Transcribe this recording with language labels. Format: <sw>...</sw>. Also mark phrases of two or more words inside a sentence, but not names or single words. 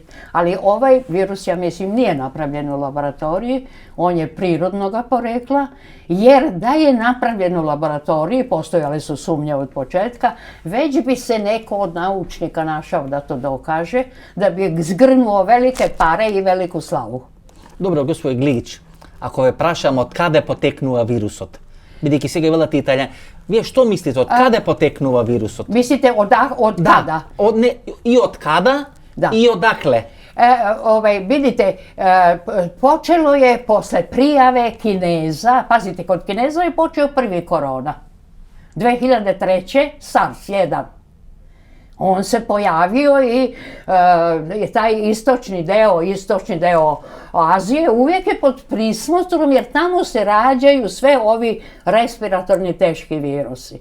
<sr>Ali ovaj virus, ja mislim, nije napravljen u laboratoriji, on je prirodnoga porekla, jer da je napravljen u laboratoriji, postojale su sumnje od početka, već bi se neko od naučnika našao da to dokaže, da bi zgrnuo velike pare i veliku slavu.</sr> <mk>Добро, господ Глигиќ, ако ве прашам од када потекнува вирусот, бидејќи сега велате италијани, вие што мислите, од каде потекнува вирусот? Мислите од када? И од када, и одакле?</mk> <sr>Vidite, počelo je posle prijave Kineza, pazite, kod Kineza je počeo prvi korona. 2003. SARS-1. On se pojavio i taj istočni deo Azije uvijek je pod prismotrom jer tamo se rađaju sve ovi respiratorni teški virusi.</sr>